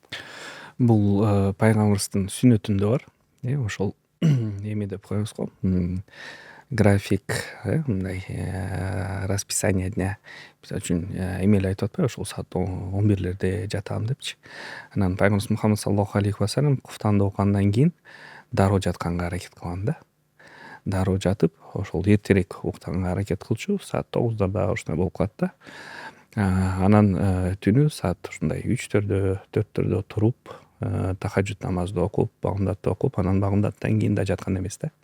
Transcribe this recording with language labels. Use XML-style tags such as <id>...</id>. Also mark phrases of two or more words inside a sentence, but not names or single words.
<ky>Бул пайгамбарыбыздын сүннөтүндө бар. Ошол эме деп коебуз го. График, мындай</ky> <ru>расписание дня.</ru> <ky>Мисалы үчүн эмели айтып атпайбы, ошол саат 11лерде жатам депчи. Анан пайгамбарыбыз Мухаммад</ky> <ar>صلى الله عليه وسلم</ar> <ky>куфтанды окугандан кийин дароо жатканга аракет кылган да. Дароо жатып, ошол эртерээк уктаганга аракет кылчу, саат 9дарда ушундай болуп калат да. Анан түнү саат ушундай 3төрдө, 4төрдө туруп, тахажжуд намазды окуп, багымдатты окуп, анан багымдаттан кийин да жаткан эмес да.</ky>